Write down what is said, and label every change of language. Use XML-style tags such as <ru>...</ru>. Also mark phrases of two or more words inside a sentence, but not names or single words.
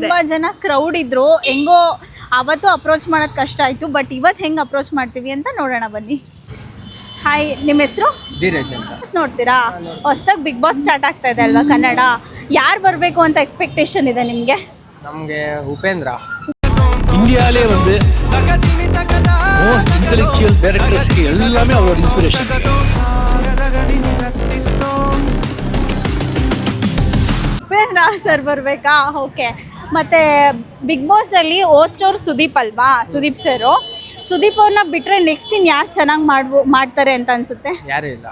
<kn>ತುಂಬಾ ಜನ ಕ್ರೌಡ್ ಇದ್ರು, ಹೆಂಗೋ ಅವತ್ತು ಅಪ್ರೋಚ್ ಮಾಡೋದು ಕಷ್ಟ ಆಯ್ತು. ಬಟ್ ಇವತ್ತು ಹೆಂಗೆ ಅಪ್ರೋಚ್ ಮಾಡ್ತೀವಿ ಅಂತ ನೋಡೋಣ ಬನ್ನಿ. ಹಾಯ್, ನಿಮ್ಮ ಹೆಸರು? ಧೀರಜ್ ಅಂತ. ನೋಡ್ತೀರಾ, ಹೊಸದಾಗಿ ಬಿಗ್ ಬಾಸ್ ಸ್ಟಾರ್ಟ್ ಆಗ್ತಾ ಇದೆ ಅಲ್ವಾ ಕನ್ನಡ. ಯಾರು ಬರಬೇಕು ಅಂತ ಎಕ್ಸ್ಪೆಕ್ಟೇಷನ್ ಇದೆ ನಿಮಗೆ? ನಮಗೆ ಉಪೇಂದ್ರ.</kn> <ta>இந்தியாவிலே வந்து</ta> <en>intellectual directorsக்கு</en> <ta>எல்லாமே அவரோட இன்ஸ்பிரேஷன்.</ta> <kn>ಉಪೇಂದ್ರ ಸರ್ ಬರಬೇಕಾ? ಓಕೆ. ಮತ್ತು ಬಿಗ್ ಬಾಸಲ್ಲಿ ಹೋಸ್ಟ್ ಅವ್ರು ಸುದೀಪ್ ಅಲ್ವಾ, ಸುದೀಪ್ ಸರು. ಸುದೀಪ್ ಅವ್ರನ್ನ ಬಿಟ್ಟರೆ ನೆಕ್ಸ್ಟ್ ಇನ್ನು ಯಾರು ಚೆನ್ನಾಗಿ ಮಾಡ್ತಾರೆ ಅಂತ ಅನ್ಸುತ್ತೆ? ಯಾರು ಇಲ್ಲ.</kn>